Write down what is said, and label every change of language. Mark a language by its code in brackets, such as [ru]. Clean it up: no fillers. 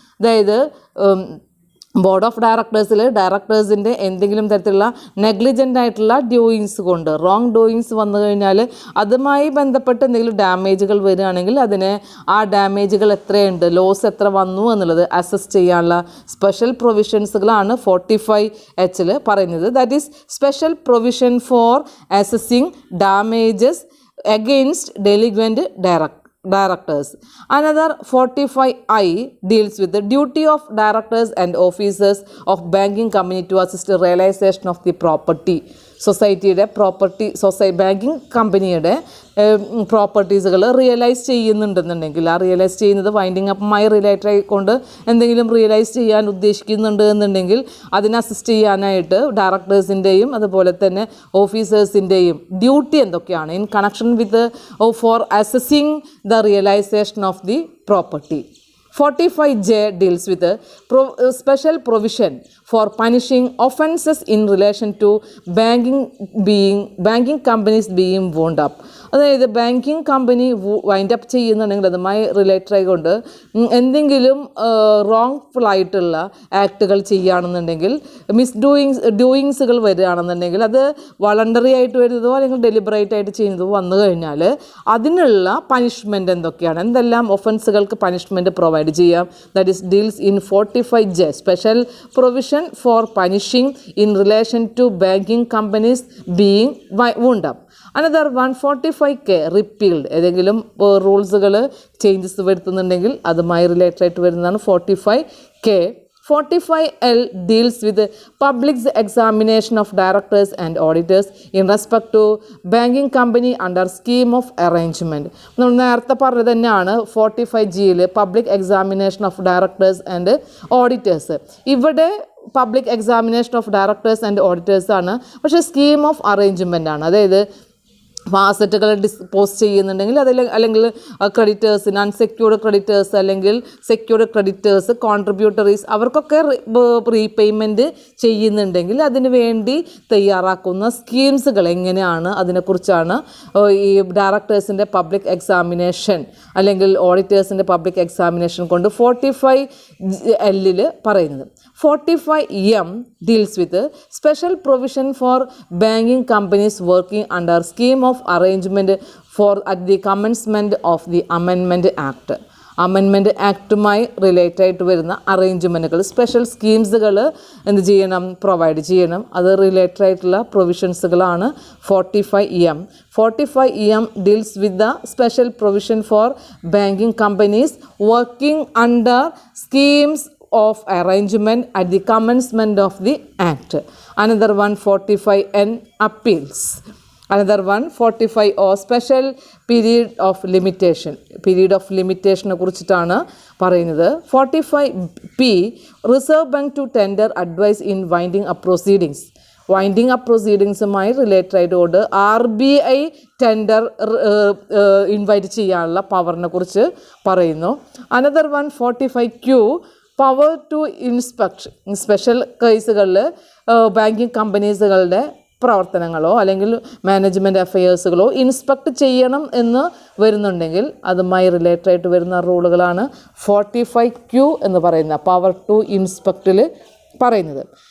[ml] അതായത് board of ഡയറക്ടേഴ്സിൻ്റെ എന്തെങ്കിലും തരത്തിലുള്ള നെഗ്ലിജൻ്റ് ആയിട്ടുള്ള ഡ്യൂയിങ്സ് കൊണ്ട് റോങ് ഡൂയിങ്സ് വന്നു കഴിഞ്ഞാൽ അതുമായി ബന്ധപ്പെട്ട് എന്തെങ്കിലും ഡാമേജുകൾ വരികയാണെങ്കിൽ അതിനെ ആ ഡാമേജുകൾ എത്രയുണ്ട്, ലോസ് എത്ര വന്നു എന്നുള്ളത് അസസ് ചെയ്യാനുള്ള സ്പെഷ്യൽ പ്രൊവിഷൻസുകളാണ് 45H പറയുന്നത്. [en] That is special provision for assessing damages against delinquent directors. Another 45I deals with the duty of directors and officers of banking company to assist the realization of the property. [ml] സൊസൈറ്റിയുടെ banking കമ്പനിയുടെ പ്രോപ്പർട്ടീസുകൾ realise ചെയ്യുന്നുണ്ടെന്നുണ്ടെങ്കിൽ ആ realise ചെയ്യുന്നത് winding അപ്പുമായി related ആയിക്കൊണ്ട് എന്തെങ്കിലും realise ചെയ്യാൻ ഉദ്ദേശിക്കുന്നുണ്ട് എന്നുണ്ടെങ്കിൽ അതിനെ അസിസ്റ്റ് ചെയ്യാനായിട്ട് ഡയറക്ടേഴ്സിൻ്റെയും അതുപോലെ തന്നെ ഓഫീസേഴ്സിൻ്റെയും ഡ്യൂട്ടി എന്തൊക്കെയാണ് [en] In connection with for assessing the realization of the property. 45J deals with a special provision for punishing offences in relation to banking companies being wound up. [ml] അതായത് ബാങ്കിങ് കമ്പനി വൈൻഡ് അപ്പ് ചെയ്യുന്നുണ്ടെങ്കിൽ അതുമായി related ആയിക്കൊണ്ട് എന്തെങ്കിലും wrongful ആയിട്ടുള്ള ആക്ടുകൾ ചെയ്യുകയാണെന്നുണ്ടെങ്കിൽ ഡൂയിങ്സുകൾ വരികയാണെന്നുണ്ടെങ്കിൽ അത് voluntary ആയിട്ട് വരുന്നതോ അല്ലെങ്കിൽ ഡെലിബറേറ്റ് ആയിട്ട് ചെയ്യുന്നതോ വന്നു കഴിഞ്ഞാൽ അതിനുള്ള പണിഷ്മെൻറ്റ് എന്തൊക്കെയാണ്, എന്തെല്ലാം ഒഫൻസുകൾക്ക് പണിഷ്മെൻറ്റ് പ്രൊവൈഡ് ചെയ്യാം. [en] That is deals in 45J special provision for punishing in relation to banking companies being wound up. [ml] Another 145K repealed, ഏതെങ്കിലും റൂൾസുകൾ ചേഞ്ചസ് വരുത്തുന്നുണ്ടെങ്കിൽ അതുമായി റിലേറ്റഡ് ആയിട്ട് വരുന്നതാണ് 45K. [en] 45L deals with the public's examination of directors and auditors in respect to banking company under scheme of arrangement. [ml] നമ്മൾ നേരത്തെ പറഞ്ഞത് തന്നെയാണ് 45Gയിൽ [en] Public examination of directors and auditors. [ml] ഇവിടെ [en] public examination of directors and auditors [ml] ആണ്, പക്ഷേ scheme of arrangement ആണ്. അതായത് അസറ്റുകൾ dispose ചെയ്യുന്നുണ്ടെങ്കിൽ അതിൽ അല്ലെങ്കിൽ ക്രെഡിറ്റേഴ്സിന് അൺസെക്യൂർഡ് ക്രെഡിറ്റേഴ്സ് അല്ലെങ്കിൽ സെക്യൂർഡ് ക്രെഡിറ്റേഴ്സ് കോൺട്രിബ്യൂട്ടറീസ് അവർക്കൊക്കെ റീപേയ്മെൻറ്റ് ചെയ്യുന്നുണ്ടെങ്കിൽ അതിന് വേണ്ടി തയ്യാറാക്കുന്ന സ്കീംസുകൾ എങ്ങനെയാണ് അതിനെക്കുറിച്ചാണ് ഈ ഡയറക്ടേഴ്സിൻ്റെ പബ്ലിക് എക്സാമിനേഷൻ അല്ലെങ്കിൽ ഓഡിറ്റേഴ്സിൻ്റെ പബ്ലിക് എക്സാമിനേഷൻ കൊണ്ട് 45L പറയുന്നത്. [en] 45M deals with a special provision for banking companies working under scheme of arrangement at the commencement of the Amendment Act. [ml] Amendment ആക്റ്റുമായി relate ആയിട്ട് വരുന്ന അറേഞ്ച്മെൻറ്റുകൾ, സ്പെഷ്യൽ സ്കീംസുകൾ എന്ത് ചെയ്യണം, പ്രൊവൈഡ് ചെയ്യണം. അത് റിലേറ്റഡ് ആയിട്ടുള്ള പ്രൊവിഷൻസുകളാണ് 45EM. [en] 45EM deals with the special provision for banking companies working under schemes of arrangement at the commencement of the act. Another one 45N appeals. Another one 45 or special period of limitation. Period of limitation [ml] കുറിച്ചിട്ടാണ് പറയുന്നത്. [en] 45P reserve bank to tender advice in winding up proceedings. [ml] Winding up പ്രൊസീഡിങ്സുമായി related ആയിട്ട് RBI tender invite ചെയ്യാനുള്ള പവറിനെ കുറിച്ച് പറയുന്നു. [en] Another one 45Q power to inspection. [ml] Special കേസുകളിൽ banking കമ്പനീസുകളുടെ പ്രവർത്തനങ്ങളോ അല്ലെങ്കിൽ management അഫയേഴ്സുകളോ inspect ചെയ്യണം എന്ന് വരുന്നുണ്ടെങ്കിൽ അതുമായി റിലേറ്റഡ് ആയിട്ട് വരുന്ന റൂളുകളാണ് 45Q എന്ന് പറയുന്ന പവർ ടു ഇൻസ്പെക്റ്റിൽ പറയുന്നത്.